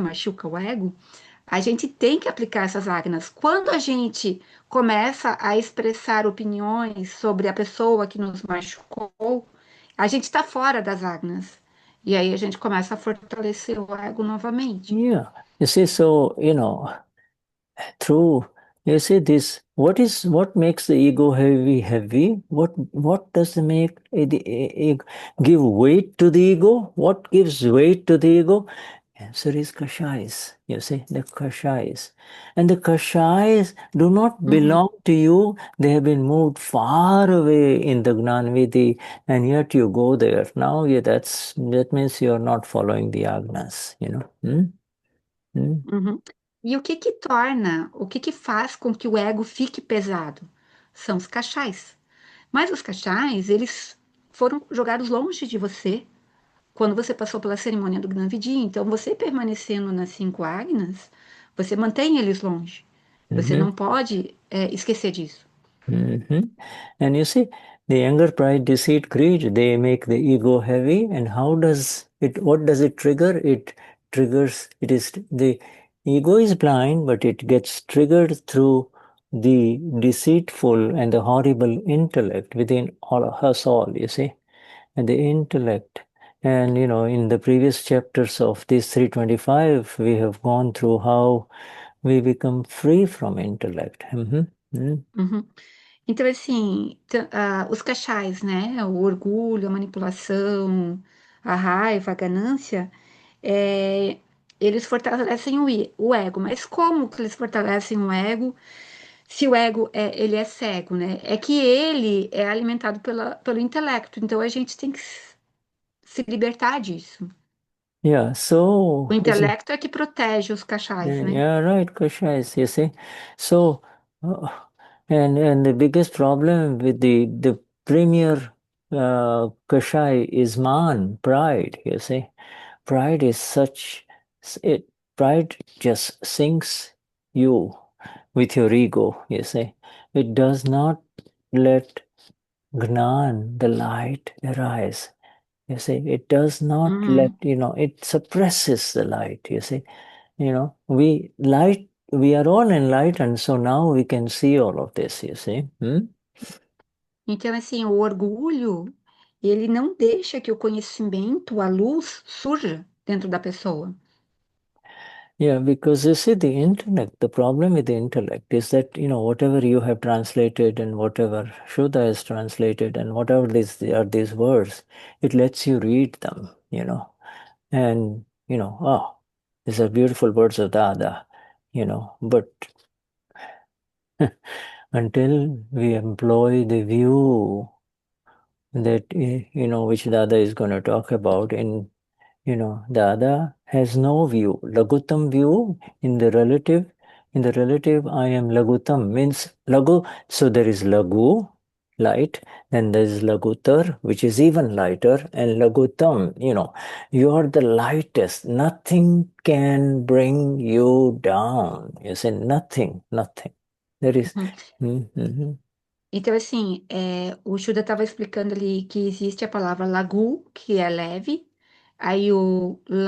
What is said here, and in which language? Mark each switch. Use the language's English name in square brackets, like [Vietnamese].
[Portuguese] Machuca o ego, a gente tem que aplicar essas ágnas. Quando a gente começa a expressar opiniões sobre a pessoa que nos machucou, a gente está fora das ágnas. E aí a gente começa a fortalecer o ego novamente. Yeah. [English] You see, so, you know, through, you see this, what makes the ego heavy? What does it make give weight to the ego? What gives weight to the ego? Answer is kashais. You see, the kashais. And the kashais do not Uhum, belong to you. They have been moved far away in the Gnanvidhi, and yet you go there. Now, yeah, that means you are not following the agnas, you know. Hmm? Hmm? uhum. [Portuguese] E o que que faz com que o ego fique pesado? São os cachais. Mas os cachais, eles foram jogados longe de você quando você passou pela cerimônia do Gnavidi. Então, você permanecendo nas cinco ágnas, você mantém eles longe. Você Mm-hmm. não pode esquecer disso. Hmm. [English] And you see, the anger, pride, deceit, greed, they make the ego heavy. And what does it trigger? It is the ego is blind, but it gets triggered through the deceitful and the horrible intellect within all of us all, you see, and the intellect. And, you know, in the previous chapters of this 325, we have gone through how we become free from intellect. Uhum. [Portuguese] Então, assim, os cachais, né? O orgulho, a manipulação, a raiva, a ganância, é, eles fortalecem o ego. Mas como que eles fortalecem o ego se o ego ele é cego, né? É que ele é alimentado pelo intelecto. Então, a gente tem que se libertar disso. Yeah, O [English] so [Portuguese] intelecto é que protege os cachais, né? [English] yeah, right, Kashais, you see. So uh, and the biggest problem with the premier Kashai is man, pride, you see. Pride is such it pride just sinks you with your ego, you see. It does not let Gnan, the light, arise. You see, it does not let, Uhum, you know, it suppresses the light, you see. we are all enlightened, so now we can see all of this, you see. [Portuguese] Então, assim, o orgulho, ele não deixa que o conhecimento, a luz, surja dentro da pessoa. [English] Yeah, because you see, the problem with the intellect is that, whatever you have translated and whatever Shuddha has translated and whatever these words, it lets you read them, and, oh, these are beautiful words of Dada, but until we employ the view that, which Dada is going to talk about Dada has no view. Lagutam view in the relative. In the relative, I am Lagutam means Lagu. So there is Lagu, light. Then there is Lagutar, which is even lighter. And Lagutam, you are the lightest. Nothing can bring you down. You say nothing, nothing. There is. Uhum. Mhm. [Portuguese] Então, assim, o Shuddha estava explicando ali que existe a palavra lagu, que é leve, aí o